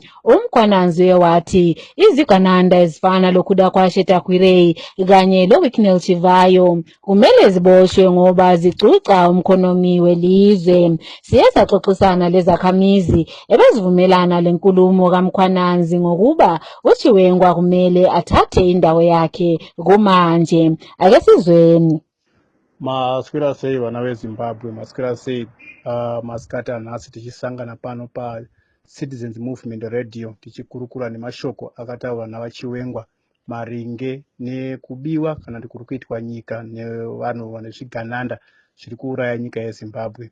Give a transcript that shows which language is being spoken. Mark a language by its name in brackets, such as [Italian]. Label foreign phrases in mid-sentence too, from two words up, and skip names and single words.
[North Ndebele] uMkhwananzi wathi izigananda ezifana loKudakwashe Tagurei kanye loWiknel Chivayo kumele ziboshwe ngoba zicuca umkhonomi welizwe. Siye saxoxisana lezakhamizi ebezivumelana lenkulumo kaMkhwananzi ngokuba uChiwenga kumele athathe indawo yakhe kumanje. Ake sizweni. [Shona] Maswera sei vana veZimbabwe, maswera sei masikata nhasi tichisangana pano pa Citizens Movement Radio tichikurukura nemashoko akataurwa navaChiwenga maringe nekubiwa kana kuti kuri kuitwa nyika nevanhu vane zvigananda zviri kuuraya nyika yeZimbabwe.